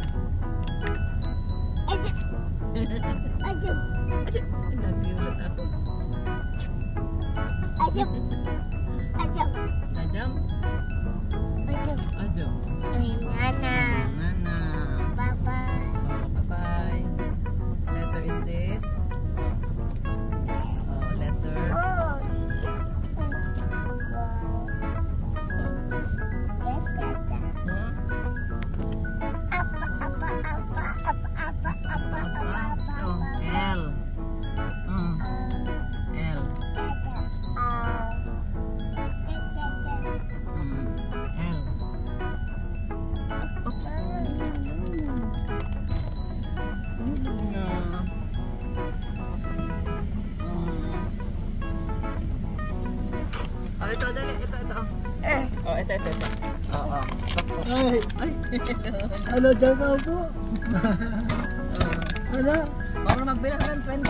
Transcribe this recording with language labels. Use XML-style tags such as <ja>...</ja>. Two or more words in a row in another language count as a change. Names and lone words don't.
<tl>Aduh. Nabiulat ako. Adam. Nana.</tl> <en>Bye-bye. Bye-bye. Letter is this. Letter. L. L. L. Oops. No.</en> <tl>Oh, ito, dali. Ito. Oh, ito. Oo. Ay, Ay. ano dyan ka po? Ano? Parang magbilang ka ng 20.</tl>